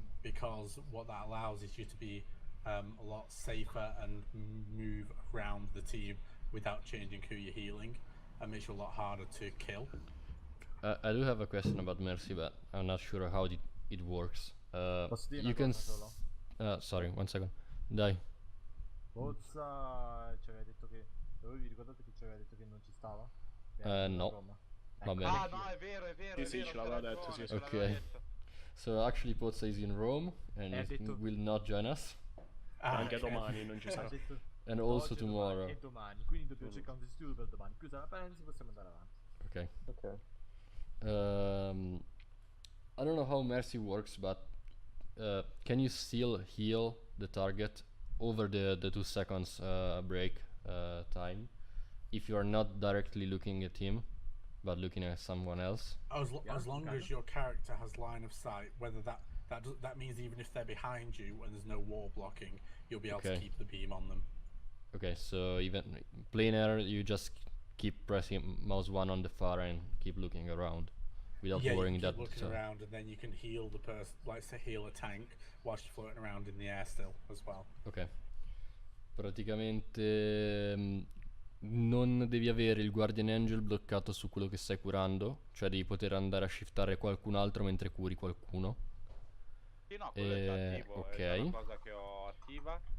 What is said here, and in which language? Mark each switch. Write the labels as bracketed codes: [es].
[en] Because what that allows is you to be a lot safer and move around the team without changing who you're healing, and makes you a lot harder to kill. I do have a question about Mercy, but I'm not sure how it works. You can. Sorry, 1 second. Dai. [it] Pozza ci aveva detto che. Vi ricordate che ci aveva detto che non ci stava? No. Va bene. Ah no, è vero. Sì, ce l'aveva detto, sì. Ok. [en] So actually Pozza is in Rome and will not join us. [it] Anche domani non ci sarà. [en] And also tomorrow. [it] E domani, quindi dobbiamo cercare un sostituto per domani. Chiusa la parentesi, possiamo andare avanti. [en] Okay. Ok. I don't know how Mercy works, but can you still heal the target over the 2 seconds break time if you are not directly looking at him, but looking at someone else? As long as your character has line of sight, whether that means even if they're behind you and there's no wall blocking, you'll be able to keep the beam on them. Okay, so even planar, you just keep pressing mouse 1 on the far and keep looking around without worrying that. Looking around, and then you can heal the person, like say heal a tank whilst you're floating around in the air still as well. Ok. [it] Praticamente non devi avere il Guardian Angel bloccato su quello che stai curando, cioè devi poter andare a shiftare qualcun altro mentre curi qualcuno. Sì, no, quello è già attivo, ok. è una cosa che ho attiva.